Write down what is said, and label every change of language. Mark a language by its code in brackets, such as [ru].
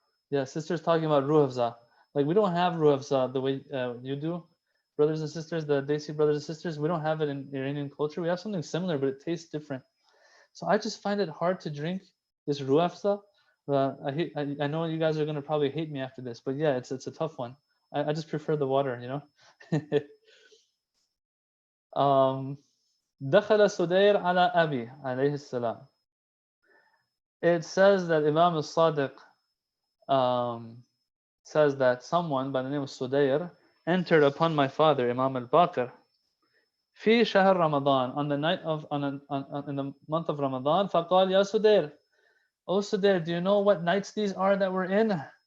[en] Yeah, sisters talking about ruh afza. Like, we don't have ruh afza the way you do, brothers and sisters, the Desi brothers and sisters. We don't have it in Iranian culture. We have something similar, but it tastes different. So I just find it hard to drink this ruh afza. I know you guys are gonna probably hate me after this, but yeah, it's a tough one. I just prefer the water, you know. [ar] um, دخل سدير على أبي عليه السلام. [en] It says that Imam al-Sadiq um, says that someone by the name of Sudayr entered upon my father, Imam al-Baqir, [ar] في شهر [en] Ramadan, on the night of in the month of Ramadan. [ar] فقال يا سدير, [en] O Sudayr, do you know what nights these are that we're in?